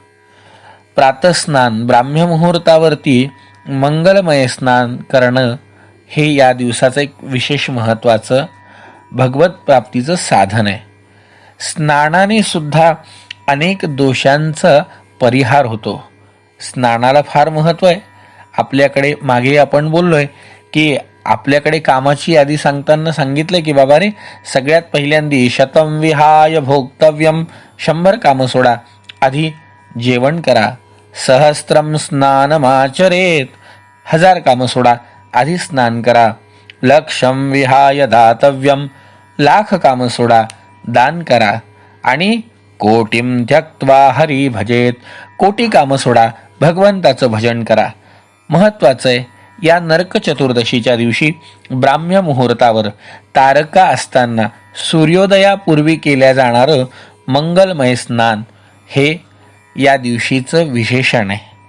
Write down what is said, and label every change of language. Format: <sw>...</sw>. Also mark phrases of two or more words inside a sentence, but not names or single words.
<mr>प्रातस्नान, ब्राह्ममुहूर्तावरती मंगलमय स्नान करणं हे या दिवसाचं एक विशेष महत्त्वाचं भगवत प्राप्तीचं साधन आहे. स्नानाने सुद्धा अनेक दोषांचा परिहार होतो. स्नानाला फार महत्त्व आहे. आपल्याकडे मागे आपण बोललोय की आपल्याकडे कामाची यादी सांगताना सांगितलं की बाबा रे, सगळ्यात पहिल्यांदी</mr> <sa>शतम विहाय भोक्तव्यम,</sa> <mr>100 कामं सोडा, आधी जेवण करा.</mr> <sa>सहस्त्रम स्नानमाचरेत,</sa> <mr>1000 कामं सोडा, आधी स्नान करा.</mr> <sa>लक्षम विहाय दातव्यम,</sa> <mr>1,00,000 कामं सोडा, दान करा. आणि</mr> <sa>कोटीम त्यक्त्वा हरी भजेत,</sa> <mr>1,00,00,000 कामं सोडा, भगवंताचं भजन करा. महत्त्वाचं आहे, या नरक चतुर्दशीच्या दिवशी ब्राह्म्य मुहूर्तावर तारका असताना सूर्योदयापूर्वी केल्या जाणारं मंगलमय स्नान हे या दिवशीचं विशेषण आहे.</mr>